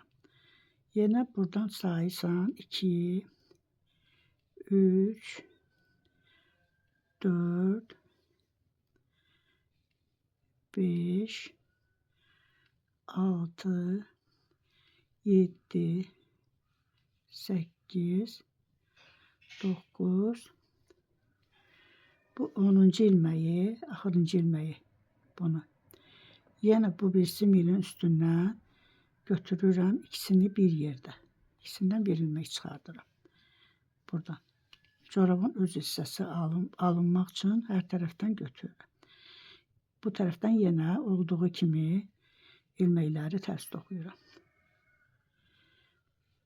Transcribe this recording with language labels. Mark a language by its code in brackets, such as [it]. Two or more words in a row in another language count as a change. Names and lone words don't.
[az] Yine buradan sayırsan 2, 3, 4, 5, 6, 7, 8, 9. Bu 10. ilmeği, axırıncı ilmeği bunu. Yine bu birisi milin üstündən götürürəm ikisini bir yerde. İkisinden bir ilmek çıxardırım. Buradan. Corabın öz hissəsi alınmaq üçün hər tərəfdən götürürəm. Bu tərəfdən yenə olduğu kimi ilməkləri tərs toxuyuram.